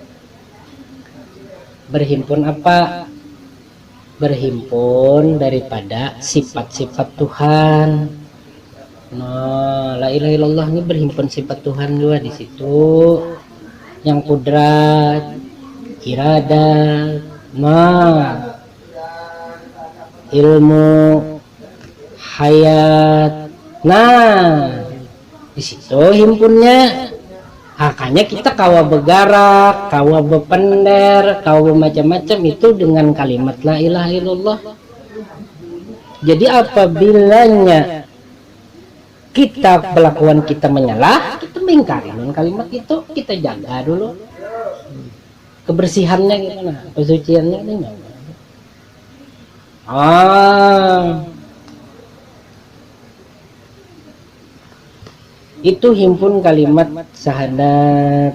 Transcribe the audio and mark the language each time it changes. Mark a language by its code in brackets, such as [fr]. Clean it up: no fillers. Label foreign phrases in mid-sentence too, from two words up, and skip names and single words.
[id] Berhimpun apa? Berhimpun daripada sifat-sifat Tuhan. Nah, [ar] la ilaha illallah [id] ini berhimpun sifat Tuhan juga di situ. Yang kudrat, iradat, ilmu, hayat. Nah, di situ himpunnya. [bjn] Makanya kita kawa bergerak, kawa berpender, kawa macam-macam itu dengan kalimat [ar] la ilaha illallah. [id] Jadi apabilanya kita kelakuan kita menyalah, kita mengingkari kalimat itu, kita jaga dulu kebersihannya gimana, kesuciannya gimana. Itu himpun kalimat syahadat.